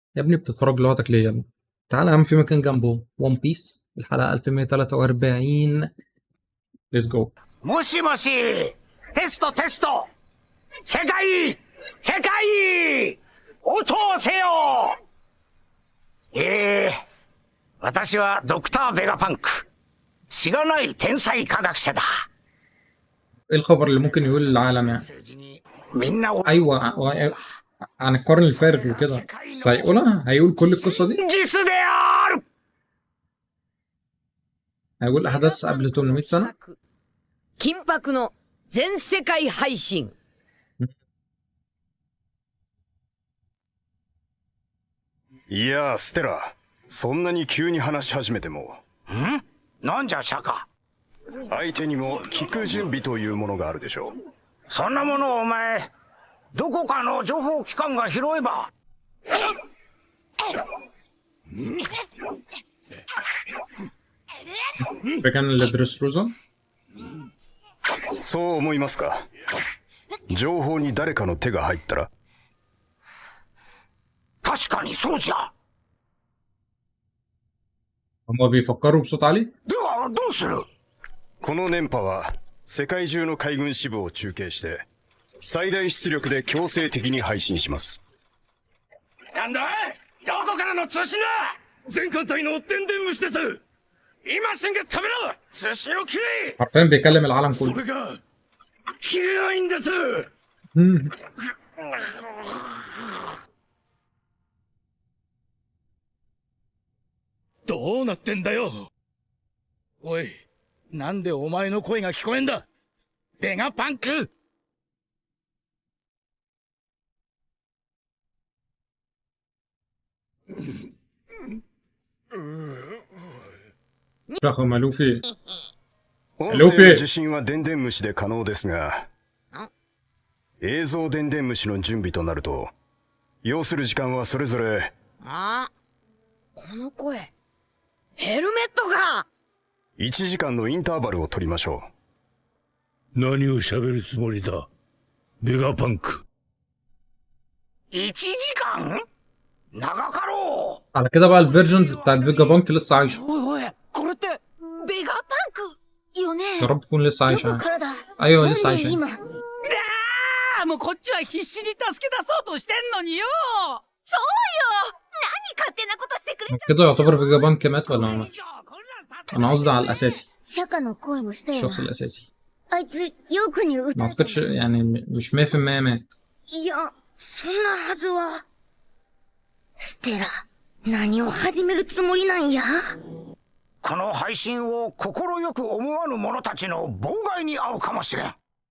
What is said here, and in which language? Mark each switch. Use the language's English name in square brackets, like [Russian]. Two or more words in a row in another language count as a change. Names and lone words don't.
[Arabic] يا ابني بتتفرج لوحدك ليه يا ابني؟ تعالى يا عم، في مكان جنبه ون بيس الحلقة 1143. [English] let's go. [Japanese] もしもし、テストテスト、世界応答せよ。私はドクター・ベガパンク、しがない天才科学者だ。 [Arabic] ايه الخبر اللي ممكن يقول للعالم يعني؟ [Japanese] みんなを [Arabic] ايوه عن القرن الفارغ وكده، بس هيقولها، هيقول كل القصة دي، [Japanese] 実である。 [Arabic] هيقول احداث قبل 800 سنة. [Japanese] 緊迫の全世界配信。いやステラ、そんなに急に話し始めても。ん？なんじゃシャカ。相手にも聞く準備というものがあるでしょう。そんなものをお前、どこかの情報機関が拾えば。 [Arabic] فكان اللي درس روزا. [Japanese] そう思いますか。情報に誰かの手が入ったら。確かにそうじゃ。 [Arabic] هما بيفكروا بصوت عالي. [Japanese] ではどうする？この電波は世界中の海軍支部を中継して最大出力で強制的に配信します。なんだい？どこからの通信だ？全艦隊の電電虫です。今すぐ止めろ！通信を切れ！ [Arabic] حرفيا بيكلم العالم [Japanese] そ [Arabic] كله. [Japanese] れが切れないんです。どうなってんだよ。おい、なんでお前の声が聞こえんだ。ベガパンク。 [Arabic] رقم لوفي. [Japanese] 音声の受信は電電虫で可能ですが、映像電電虫の準備となると要する時間はそれぞれ。あ、この声、ヘルメットか。 1時間のインターバルを取りましょう。何を喋るつもりだ、ベガパンク。 1時間？長かろう。 [Arabic] على كده بقى الفيرجنز بتاع الفيجا بانك لسه عايشة. [Japanese] おいおい、これってベガパンクよね。 [Arabic] يا رب تكون لسه عايشة يعني. [Japanese] どこからだ。 [Arabic] ايوه لسه عايشة يعني. [Japanese] もうこっちは必死に助け出そうとしてんのによ。そうよ。何勝手なことしてくれちゃった。 [Arabic] كده يعتبر فيجا بانك مات ولا ما مات؟ انا قصدي على الاساسي، [Japanese] シャカの声もしたよな。 [Arabic] الشخص الاساسي. [Japanese] あいつよくに [Arabic] ما [Japanese] 歌った。 [Arabic] اعتقدش يعني، مش 100% مات. [Japanese] いや、そんなはずは。ステラ、何を始めるつもりなんや。この配信を心よく思わぬ者たちの妨害に遭うかもしれん。